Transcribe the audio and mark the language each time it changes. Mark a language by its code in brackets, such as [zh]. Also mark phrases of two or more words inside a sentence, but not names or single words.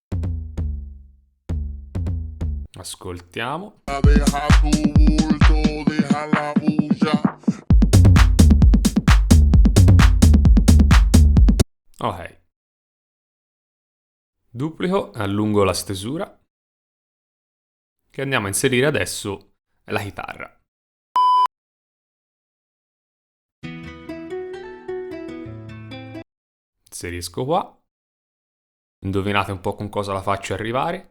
[it] Ascoltiamo. [es] Deja tu bulto, deja la bulla. [it] Ok. Duplico e allungo la stesura che andiamo a inserire adesso la chitarra. Inserisco qua. Indovinate un po' con cosa la faccio arrivare?